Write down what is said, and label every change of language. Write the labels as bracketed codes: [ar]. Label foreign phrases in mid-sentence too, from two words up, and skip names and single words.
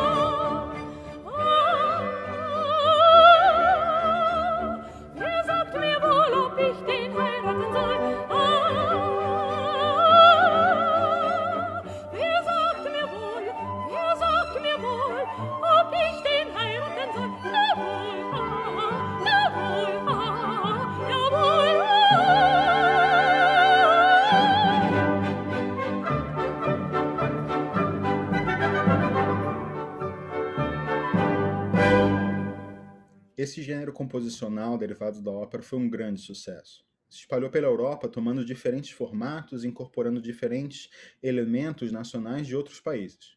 [de] Wer sagt mir wohl, ob ich den heiraten soll? Wer sagt mir wohl, ob ich den heiraten soll? Jawohl, jawohl, jawohl. [pt] Esse gênero composicional derivado da ópera foi um grande sucesso. Se espalhou pela Europa, tomando diferentes formatos e incorporando diferentes elementos nacionais de outros países.